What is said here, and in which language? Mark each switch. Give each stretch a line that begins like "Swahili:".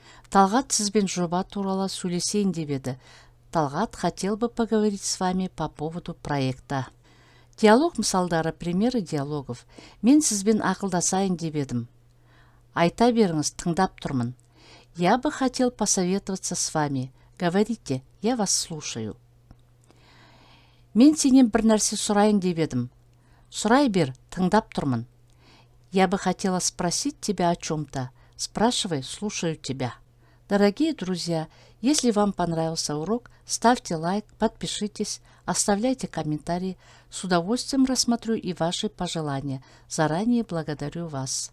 Kazakh: Талғат сізбен жоба туралы сөйлесейін деп еді,
Russian: Талғат хотел бы поговорить с вами по поводу проекта.
Kazakh: Диалог мысалдары,
Russian: примеры диалогов.
Kazakh: Мен сізбен ақылдасайын деп едім. Айта беріңіз, тыңдап тұрмын.
Russian: Я бы хотел посоветоваться с вами. Говорите, я вас слушаю.
Kazakh: Мен сенен бір нәрсе сұрайын деп едім. Сұрай бер, тыңдап тұрмын.
Russian: Я бы хотела спросить тебя о чем-то. Спрашивай, слушаю тебя. Дорогие друзья, если вам понравился урок, ставьте лайк, подпишитесь, оставляйте комментарии. С удовольствием рассмотрю и ваши пожелания. Заранее благодарю вас.